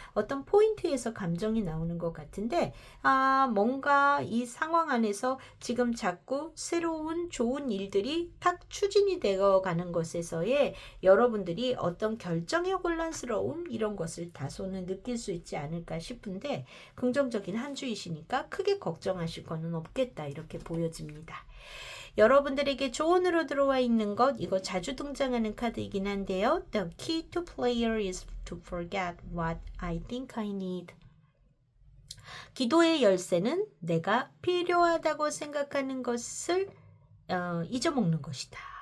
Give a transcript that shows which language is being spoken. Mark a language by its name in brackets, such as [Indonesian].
[Korean] 어떤 포인트에서 감정이 나오는 것 같은데, 뭔가 이 상황 안에서 지금 자꾸 새로운 좋은 일들이 탁 추진이 되어 가는 것에서의 여러분들이 어떤 결정의 혼란스러움, 이런 것을 다소는 느낄 수 있지 않을까 싶은데, 긍정적인 한 주이시니까 크게 걱정하실 거는 없겠다. 이렇게 보여집니다. 여러분들에게 조언으로 들어와 있는 것, 이거 자주 등장하는 카드이긴 한데요. [English] The key to prayer is to forget what I think I need. [Korean] 기도의 열쇠는 내가 필요하다고 생각하는 것을 잊어먹는 것이다.